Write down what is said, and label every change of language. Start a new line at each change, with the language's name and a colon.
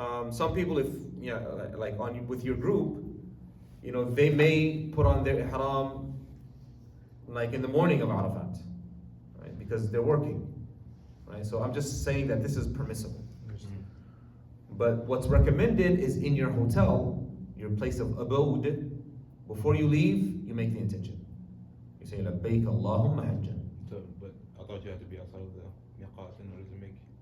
English: Some people, like with your group, they may put on their ihram like in the morning of Arafat, right? Because they're working, right? So I'm just saying that this is permissible. But what's recommended is in your hotel, your place of abode, before you leave, you make the intention. You say,
Arabic: لَبَّيْكَ اللَّهُمَّ حَجًّا.
English: So, but I thought you had to be outside of the miqat in order to make